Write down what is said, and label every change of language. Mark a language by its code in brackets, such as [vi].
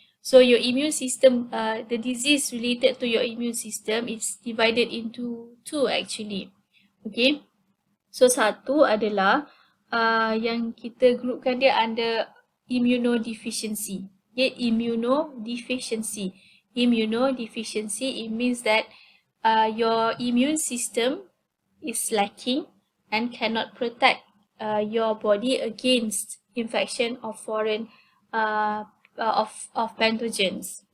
[en] So your immune system, the disease related to your immune system is divided into two actually. Okay. [ms] So satu adalah yang kita groupkan dia under immunodeficiency. [en] Okay, immunodeficiency. Immunodeficiency, it means that your immune system is lacking and cannot protect your body against infection of foreign of pathogens.